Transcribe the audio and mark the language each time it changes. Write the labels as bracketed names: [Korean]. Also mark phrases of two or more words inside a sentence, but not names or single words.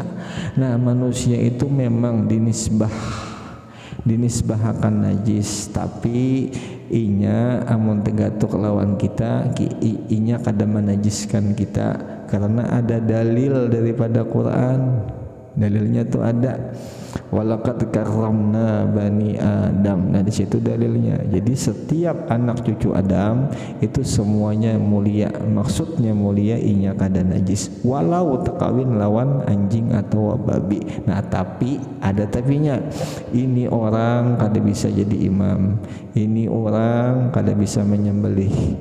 [Banjar] Nah manusia itu memang dinisbahakan najis, tapi inya amun tegatuk lawan kita inya kada menajiskan kita karena ada dalil daripada Quran. Dalilnya tuh ada [Arabic] ولقد كرمنا بني آدم. [Banjar] Nah di situ dalilnya. Jadi setiap anak cucu Adam itu semuanya mulia. Maksudnya mulia inya kada najis walau tekawin lawan anjing atau babi. Nah tapi ada tapinya. Ini orang kada bisa jadi imam. Ini orang kada bisa menyembelih.